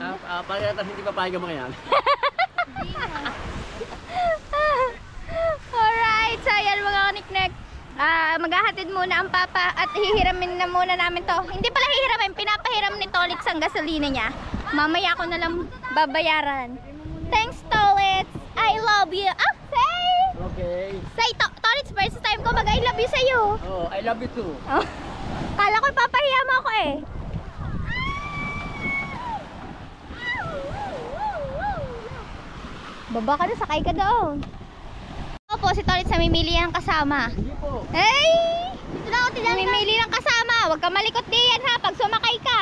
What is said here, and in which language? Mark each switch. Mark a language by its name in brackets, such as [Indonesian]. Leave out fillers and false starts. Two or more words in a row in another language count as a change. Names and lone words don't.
[Filipino] Para natin hindi papahiga mo yan. Alright, so yan mga kaniknek. Maghahatid muna ang papa at hihiramin na muna namin to. Hindi pala hihiramin, pinapahiram ni Tolits ang gasolina niya. Mamaya ko na lang babayaran. [English] Thanks, Tolits. I love you. Ah, say! Okay. Say, Tolits, first time ko mag- I love you sa'yo. Oh, I love you too. Oh. [Filipino] Kala ko ipapahiya mo ako eh. Baba ka na, sakay ka doon. Ako po, si Tolits namimili ng kasama. Hindi po. Hey! Dito na ako, namimili ng kasama. Huwag ka malikot diyan ha, pag sumakay ka.